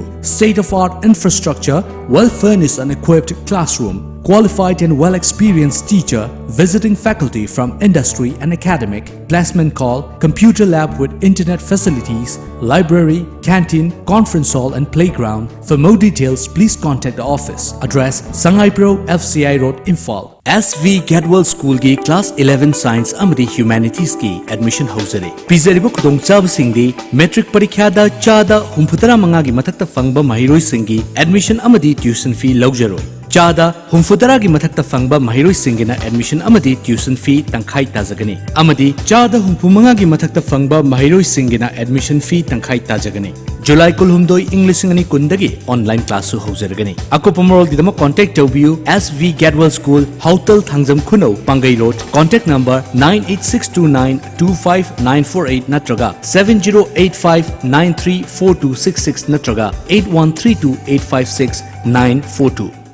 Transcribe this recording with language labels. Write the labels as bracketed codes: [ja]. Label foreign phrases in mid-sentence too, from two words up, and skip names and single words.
[en] State-of-art infrastructure, well-furnished and equipped classroom. Qualified and well-experienced teacher, visiting faculty from industry and academic, placement call, computer lab with internet facilities, library, canteen, conference hall and playground. For more details, please contact the office. Address Sangaipro, FCI Road, Imphal. [mni] SV Gadwell School ki [en] Class 11 Science [mni] Amadi Humanities ki admission hausare. Pizaribo kudong chabsingdi metric parikyada chada humputara mangagi matakta fangba mahiroi singi admission amadi [en] tuition fee [mni] laujaro. Chada humfudara gi mathakta fangba mahiroi singina admission amadi [en] tuition fee [mni] tangkhai tajagani. Amadi chada humpumanga gi mathakta fangba mahiroi singina [en] admission fee [mni] tangkhai tajagani. July kulhumdoi English ngani kundagi [en] online class [mni] su haujaragani. Akopamorol didama contact W SV Gadwell School, Hautal Thangzam Kuno, Pangai Road. [en] Contact number [mni] 98629-25948 natraga 7085934266 natraga 8132856942.